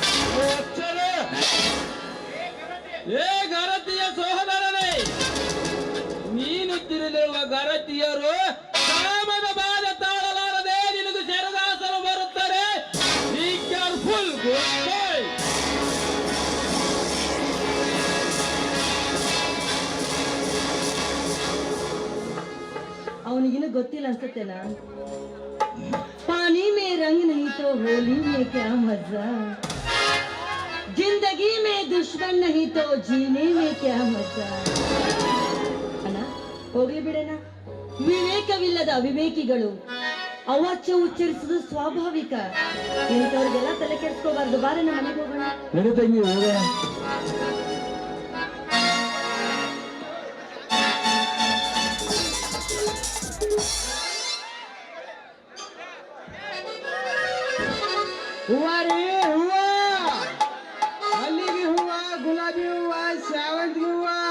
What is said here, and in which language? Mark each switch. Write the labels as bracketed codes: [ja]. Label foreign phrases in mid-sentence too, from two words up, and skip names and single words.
[kn] ಏ ಗರತಿಯ ಸಹೋದರನೇ, ನೀನು ತಿಳಿದಿರುವ ಗರತಿಯರು ಕಾಮದ ಬಾಧ ತಾಳಲಾರದೆ ನಿನಗೂ ಸೆರಗಾಸಲು ಬರುತ್ತಾರೆ. [en] Be careful. Good bye. [kn] ಅವನಿಗಿನ್ನೂ ಗೊತ್ತಿಲ್ಲ ಅನ್ಸುತ್ತೇನಾ? [hi] पानी में रंग नहीं तो होली में क्या मजा, जिंदगी में दुश्मन नहीं तो जीने में क्या मजा. [kn] ಅಣ್ಣ ಹೋಗ್ಲಿ ಬಿಡಣ. ವಿವೇಕವಿಲ್ಲದ ಅವಿವೇಕಿಗಳು ಅವಾಚ್ಯ ಉಚ್ಚರಿಸುವುದು ಸ್ವಾಭಾವಿಕ. ಇಂಥವ್ರಿಗೆಲ್ಲ ತಲೆ ಕೆಡಿಸ್ಕೋಬಾರ್ದು. ಬಾರಣ್ಣ ಮನೆಗೆ ಹೋಗೋಣ. ನಡಿ ತಂಗಿ ಹೋಗೋಣ. ಹೂವ ರೀ ಹೂವ, ಮಲ್ಲಿಗೆ ಹೂವ, ಗುಲಾಬಿ ಹೂವ, ಸೇವಂತಿಗೆ ಹೂವ.